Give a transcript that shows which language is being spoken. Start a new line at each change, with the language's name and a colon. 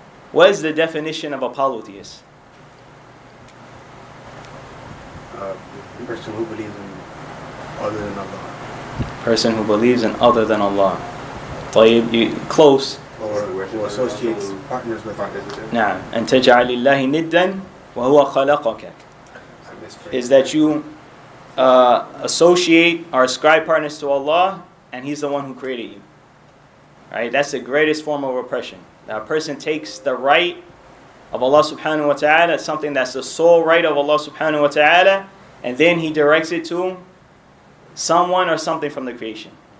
English: What is the definition of a polytheist? A person who believes in other than Allah. Person who believes in other than Allah. Close. Or who associates partners with Allah.
Arabic: نعم. أن تجعل الله ندا وهو خلقك.
English: Is that you associate or ascribe partners to Allah, and He's the one who created you. Right? That's the greatest form of oppression. Now, a person takes the right of Allah subhanahu wa ta'ala, something that's the sole right of Allah subhanahu wa ta'ala, and then he directs it to someone or something from the creation.